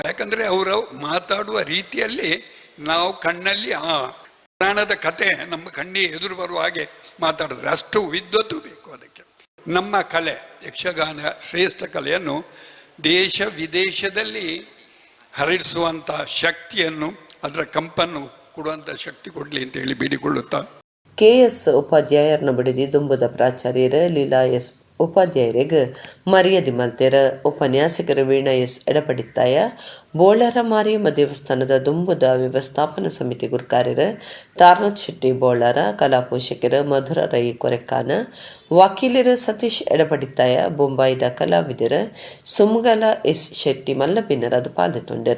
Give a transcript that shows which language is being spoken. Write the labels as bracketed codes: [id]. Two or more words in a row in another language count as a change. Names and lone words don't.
[kn] ಯಾಕಂದರೆ ಅವರು ಮಾತಾಡುವ ರೀತಿಯಲ್ಲಿ ನಾವು ಕಣ್ಣಲ್ಲಿ ಆ ಪುರಾಣದ ಕತೆ ನಮ್ಮ ಕಣ್ಣಿಗೆ ಎದುರು ಬರುವ ಹಾಗೆ ಮಾತಾಡಿದ್ರೆ ಅಷ್ಟು ವಿದ್ವತ್ತು ಬೇಕು ಅದಕ್ಕೆ. ನಮ್ಮ ಕಲೆ ಯಕ್ಷಗಾನ ಶ್ರೇಷ್ಠ ಕಲೆಯನ್ನು ದೇಶ ವಿದೇಶದಲ್ಲಿ ಹರಡಿಸುವಂಥ ಶಕ್ತಿಯನ್ನು, ಅದರ ಕಂಪನ್ನು ಕೊಡುವಂಥ ಶಕ್ತಿ ಕೊಡಲಿ ಅಂತ ಹೇಳಿ ಬೇಡಿಕೊಳ್ಳುತ್ತಾ [tcy] KS ಉಪಾಧ್ಯಾಯರ್ನ ಬಡಿದಿ ದುಂಬುದ ಪ್ರಾಚಾರ್ಯರ ಲೀಲಾ S ಉಪಾಧ್ಯಾಯರಿಗೆ ಮರ್ಯಾದೆ ಮಲ್ತೆರ. ಉಪನ್ಯಾಸಕರು ವೀಣಾ S ಎಡಪಡಿತ್ತಾಯ, ಬೋಳರ ಮಾರಿಯಮ್ಮ ದೇವಸ್ಥಾನದ ದುಂಬುದ ವ್ಯವಸ್ಥಾಪನಾ ಸಮಿತಿ ಗುರುಕಾರ್ಯರ ತಾರನಾಥ್ ಶೆಟ್ಟಿ ಬೋಳರ, ಕಲಾ ಪೋಷಕರು ಮಧುರ ರೈ ಕೊರೆಕ್ಕಾನ, ವಕೀಲರು ಸತೀಶ್ ಎಡಪಡಿತ್ತಾಯ, ಬೊಂಬಾಯಿದ ಕಲಾವಿದರ ಸುಮಗಲ S ಶೆಟ್ಟಿ ಮಲ್ಲಪಿನ್ನರದು ಪಾಲ್ಗೊಂಡರ.